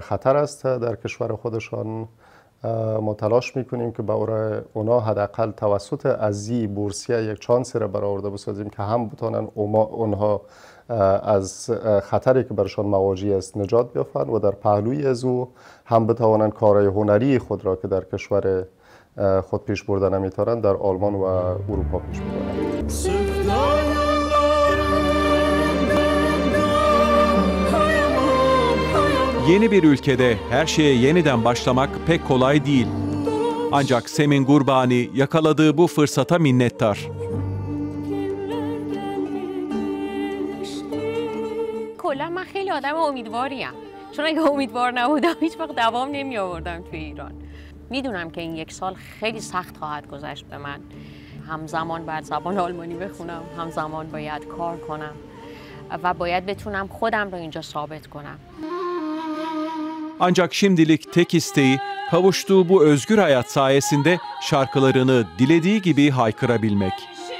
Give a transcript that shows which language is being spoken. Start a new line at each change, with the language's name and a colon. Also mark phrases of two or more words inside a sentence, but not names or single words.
Persian: خطر است در کشور خودشان ما تلاش میکنیم که برای اونا حداقل توسط ازی بورسیه یک چانسی را برآورده بسازیم که هم بتونن اونها از خطری که برشان مواجه است نجات بیافند و در پهلوی از او هم بتوانند کارهای هنری خود را که در کشور خود پیش برده نمیتوانند در آلمان و اروپا پیش ببرند.
Turkish: Yeni bir ülkede her şeye yeniden başlamak pek kolay değil. Ancak Semin Gurbani yakaladığı bu fırsata minnettar.
Persian: کلا من خیلی آدم امیدواریم چون اگه امیدوار نبودم هیچ وقت دوام نمی آوردم توی ایران. میدونم که این یک سال خیلی سخت خواهد گذشت به من. همزمان باید زبان آلمانی بخونم، همزمان باید کار کنم و باید بتونم خودم رو اینجا ثابت کنم.
Turkish: Ancak şimdilik tek isteği kavuştuğu bu özgür hayat sayesinde şarkılarını dilediği gibi haykırabilmek.